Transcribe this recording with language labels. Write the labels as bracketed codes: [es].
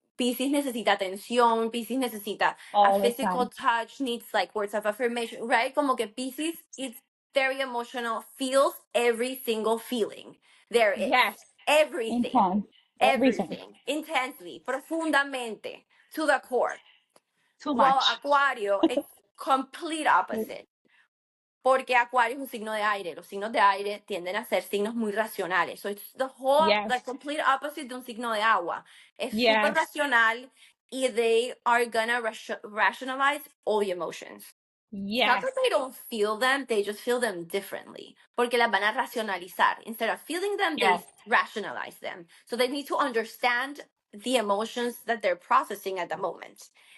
[es] Pisces necesita atención, Pisces necesita a [en] All the physical time. touch, needs like words of affirmation, right? [es] Como que [en] Pisces is very emotional, feels every single feeling there is. Yes. Everything, Intense. Everything. everything, intensely, [es] profundamente, [en] to the core. Too While much. Acuario, it's complete opposite. [es] Porque Acuario es un signo de aire. Los signos de aire tienden a ser signos muy racionales. [en] So it's the Yes. complete opposite [es] de un signo de agua. Es súper racional y [en] they are gonna rationalize all the emotions. It's not Yes. that they don't feel them, they just feel them differently. [es] Porque las van a racionalizar. [en] Instead of feeling them, they Yes. rationalize them. So they need to understand the emotions that they're processing at the moment.